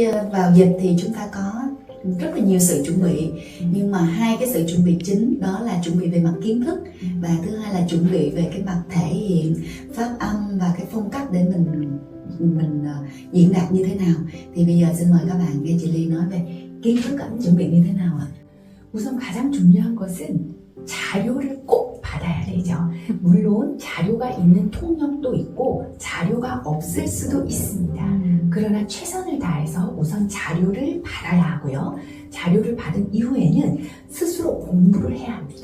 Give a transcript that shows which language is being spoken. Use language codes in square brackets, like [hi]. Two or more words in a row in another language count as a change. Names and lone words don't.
[vi] vào dịch thì chúng ta có rất là nhiều sự chuẩn bị, nhưng mà hai cái sự chuẩn bị chính đó là chuẩn bị về mặt kiến thức và thứ hai là chuẩn bị về cái mặt thể hiện phát âm và cái phong cách để mình diễn đạt như thế nào. Thì bây giờ xin mời các bạn nghe chị Ly nói về kiến thức chuẩn bị như thế nào ạ? [ko] 우선 가장 중요한 것은 자료를 꼭 받아야 되죠. 물론 자료가 있는 통역도 있고 자료가 없을 수도 있습니다. 그러나 최선을 다해서 우선 자료를 받아야 하고요. 자료를 받은 이후에는 스스로 공부를 해야 합니다.